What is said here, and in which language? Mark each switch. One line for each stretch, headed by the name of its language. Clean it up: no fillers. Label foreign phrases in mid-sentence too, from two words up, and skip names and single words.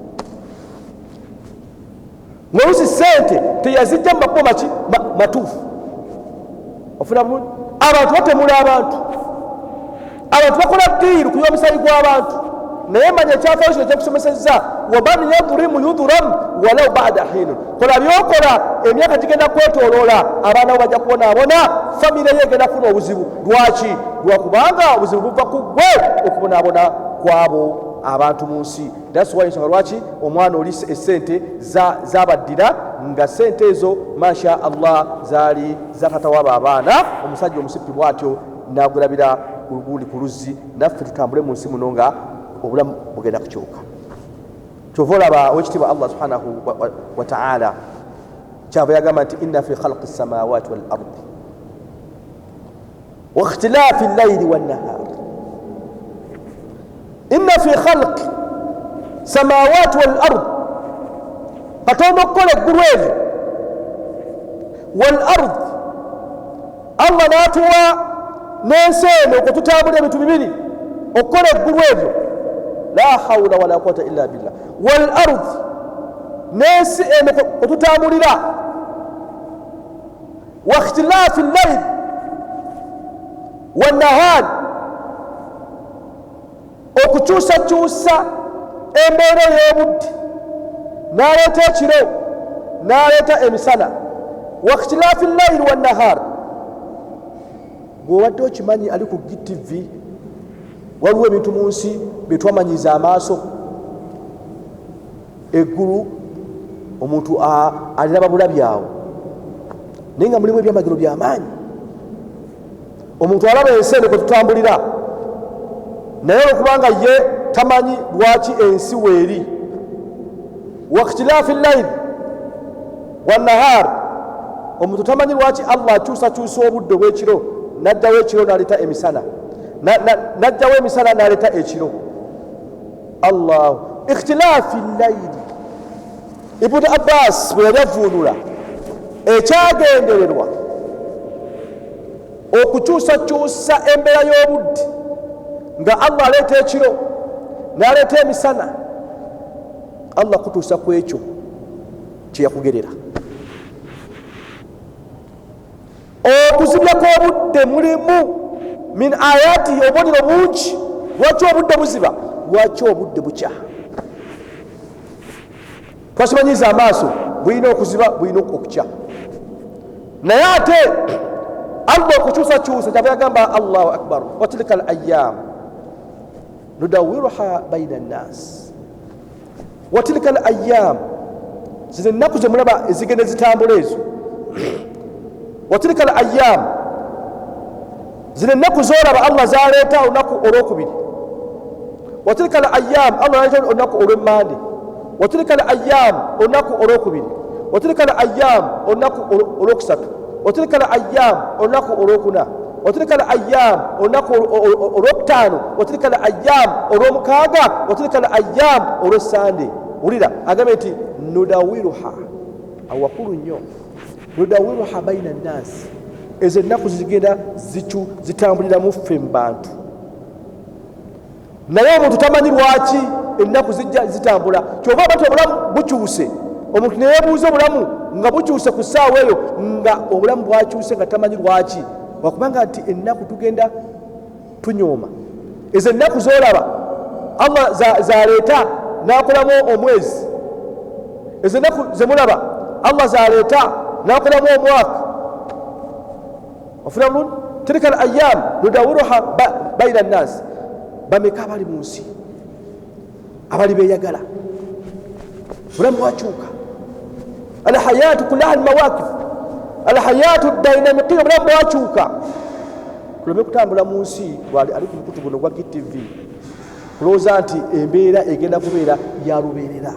Ganda: ng'oluusi sente teyazijja mu makubo matuufu ofuna bulungi abantu batemula abantu bakola ddiiru kuyiwa omusaayi gw'abantu naye manya ekyafaayo kino kyekusomesezza waman yadhurimu yudhuramu walau bada hinun kola byokola emyaka gigenda kwetoloola abaana bo bajja kubonaabona famire ye egenda kufuna obuzibu. Lwaki? Lwakubanga obuzibu buva ku ggwe okubonaabona kwabo abantu mu nsi.
English: That's why
Ganda: ensonga lwaki omwana oli essente zabaddira nga sente ezo
Arabic: ما شاء الله
Ganda: zaali za taata wabo abaana. Omusajja omusipi bw'atyo n'agulabira gundi ku luzzi, naffe tutambule mu nsi muno nga obulamu bugenda kukyuka. Kyova olaba owekitiibwa
Arabic: الله سبحانه وتعالى
Ganda: kyava yagamba nti
Arabic: إن في خلق السماوات والأرض واختلاف الليل والنهار، إن في خلق السماوات والأرض,
Ganda: Katonda okukola eggulu eryo
Arabic: والأرض,
Ganda: Allah n'atuwa n'ensi eno okututambula ebintu bibiri okukola eggulu eryo,
Arabic: لا حول ولا قوة إلا بالله، والأرض,
Ganda: n'ensi eno okututambulira,
Arabic: واختلاف الليل والنهار,
Ganda: okukyusakyusa embeera y'obudde, n'aleeta ekiro n'aleeta emisana.
Arabic: واختلاف الليل والنهار,
Ganda: bw'obadde okimanyi ali ku GTV waliwo ebintu mu nsi bye twamanyiza amaaso. Eggulu omuntu aliraba bulabyawo naye nga mulimu ebyamagero by'amaanyi. Omuntu alaba ensi eno kwe tutambulira naye olwokubanga ye tamanyi lwaki ensi weeri.
Arabic: واختلاف الليل والنهار,
Ganda: omuntu tamanyi lwaki Allah akyusakyusa obudde bw'ekiro, n'addawo ekiro n'aleeta emisana, n'ajjawo emisana n'aleeta ekiro.
Arabic: الله اختلاف الليل.
Ganda: Ibn Abbas bwe yali avuunula ekyagendererwa okukyusakyusa embeera y'obudde nga Allah aleeta ekiro n'aleeta emisana, Allah kutuusa ku ekyo kye yakugerera. Okuzibya kw'obudde mulimu
Arabic: من آيات,
Ganda: obubonero bungi. Lwaki obudde buziba? Lwaki obudde bukya? Twasimanyiza amaaso bulina okuziba, bulina okukya. Naye ate Allah okukyusakyusa kyava yagamba
Arabic: الله أكبر، وتلك الأيام نداولها بين الناس، وتلك الأيام,
Ganda: zino ennaku ze mulaba ezigenda zitambula ezo.
Arabic: وتلك الأيام,
Ganda: zino ennaku z'olaba Allah zaleeta olunaku olwokubiri.
Arabic: وتلك الأيام,
Ganda: Allah yaleeta olunaku olw'emmande.
Arabic: وتلك الأيام,
Ganda: olunaku olwokubiri.
Arabic: وتلك الأيام,
Ganda: olunaku olwokusatu.
Arabic: وتلك الأيام,
Ganda: olunaku olwokuna.
Arabic: وتلك الأيام,
Ganda: olunaku olwokutaano.
Arabic: وتلك الأيام, olw'omukaaga. وتلك الأيام,
Ganda: olw'essande. Wulira agambe nti nudawiruha, awakulu nnyo,
Arabic: نداولها بين الناس,
Ganda: ezo ennaku zigenda zitambuliramu ffe mu bantu. Naye omuntu tamanyi lwaki ennaku zijja zitambula. Kyova bati obulamu bukyuse, omuntu ne yeebuuza obulamu nga bukyuse ku ssaawa eyo, nga obulamu bwakyuse nga tamanyi lwaki. Wakubanga nti ennaku tugenda tunyooma. Ezo ennaku z'olaba Allah zaleeta n'akolamu omwezi, ezo ennaku ze mulaba Allah zaleeta n'akolamu omwaka. Ofuna bulungi?
Arabic: تلك الأيام نداولها بين الناس.
Ganda: Bameka abali mu nsi abali beeyagala, bulamu bwakyuka.
Arabic: الحياة كلها المواقف، الحياة ديناميكية,
Ganda: bulamu bwakyuka. Tuleme kutambula mu nsi ali ku mukutu guno gwa GTV kulowooza nti embeera egenda kubeera ya lubeerera.